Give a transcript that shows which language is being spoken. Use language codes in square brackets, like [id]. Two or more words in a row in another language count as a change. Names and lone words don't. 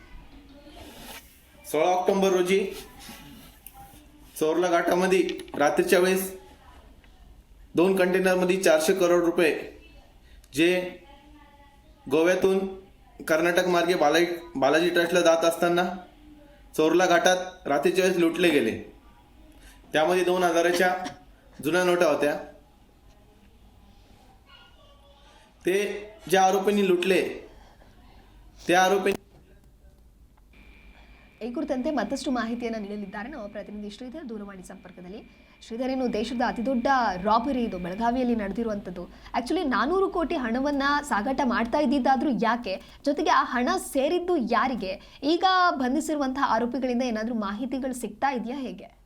[mr] 16 ऑक्टोबर रोजी चोरला घाटामध्ये रात्रीच्या वेळेस 2 कंटेनरमध्ये 400 करोड रुपये जे गोव्यातून कर्नाटक मार्गे बालाजी ट्रस्टला जात असताना चोरला घाटात रात्रीच्या वेळेस लुटले गेले. त्यामध्ये 2000च्या जुन्या नोटा होत्या. ते ज्या आरोपींनी लुटले त्या आरोपींनी [kn] ಈ ಕುರಿತಂತೆ ಮತ್ತಷ್ಟು ಮಾಹಿತಿಯನ್ನು ನೀಡಲಿದ್ದಾರೆ ನಮ್ಮ ಪ್ರತಿನಿಧಿ ಶ್ರೀಧರ್ ದೂರವಾಣಿ ಸಂಪರ್ಕದಲ್ಲಿ. ಶ್ರೀಧರ್, ಇನ್ನು ದೇಶದ ಅತಿದೊಡ್ಡ ರಾಬರಿ ಇದು ಬೆಳಗಾವಿಯಲ್ಲಿ ನಡೆದಿರುವಂಥದ್ದು. ಆಕ್ಚುಲಿ 400 ಕೋಟಿ ಹಣವನ್ನ ಸಾಗಾಟ ಮಾಡ್ತಾ ಇದ್ದಿದ್ದಾದ್ರೂ ಯಾಕೆ, ಜೊತೆಗೆ ಆ ಹಣ ಸೇರಿದ್ದು ಯಾರಿಗೆ? ಈಗ ಬಂಧಿಸಿರುವಂತಹ ಆರೋಪಿಗಳಿಂದ ಏನಾದರೂ ಮಾಹಿತಿಗಳು ಸಿಗ್ತಾ ಇದೆಯಾ, ಹೇಗೆ?